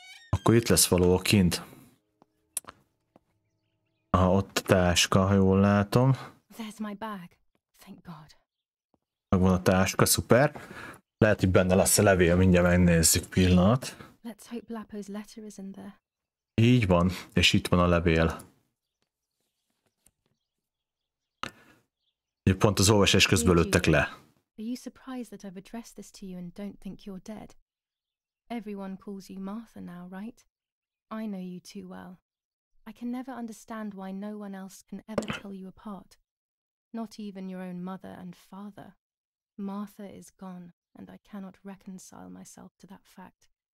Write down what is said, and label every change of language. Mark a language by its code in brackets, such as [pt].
[hu] Akkor itt lesz valahol kint. Aha, ott a táska, ha jól látom. [en] There's my bag. Thank God. [hu] Megvan a táska, szuper. Lehet, hogy benne lesz a levél, mindjárt megnézzük, pillanat. [en] Let's hope Lapo's letter is in there. [hu] Így van, és itt van a levél. Pont az olvasás közben lőttek le. [en] Are you surprised that I've addressed this to you and don't think you're dead? Everyone calls you Martha now, right? I know you too well. I can never understand why no one else can ever tell you apart. Not even your own mother and father. Martha is gone, and I cannot reconcile myself to that fact.